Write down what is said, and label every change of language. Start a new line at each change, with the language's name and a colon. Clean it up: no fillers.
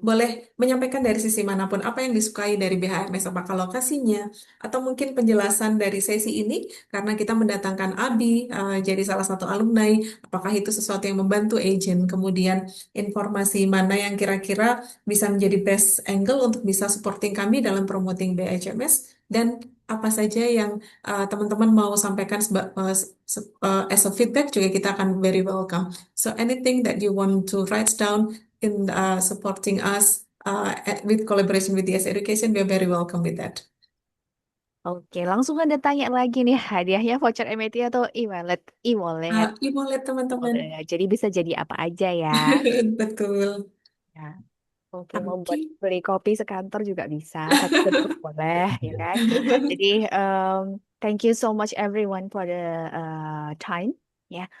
Indonesian: Boleh menyampaikan dari sisi manapun apa yang disukai dari BHMS, apakah lokasinya, atau mungkin penjelasan dari sesi ini, karena kita mendatangkan Abi jadi salah satu alumni, apakah itu sesuatu yang membantu agent, kemudian informasi mana yang kira-kira bisa menjadi
English: best angle
Indonesian: untuk bisa supporting kami dalam promoting BHMS, dan apa saja yang teman-teman mau sampaikan
English: as a feedback
Indonesian: juga kita akan
English: very welcome. So anything that you want to write down in supporting us with collaboration with DS Education, we are very welcome with that.
Indonesian: Oke, langsung ada tanya lagi nih hadiahnya voucher MIT atau e-wallet? E-wallet. E-wallet teman-teman. Jadi bisa jadi apa aja ya. Betul. Ya. Oke, mau buat Oke. beli kopi sekantor juga bisa, satu kedua boleh, ya kan?
English: Jadi, thank you so much everyone for the time, ya.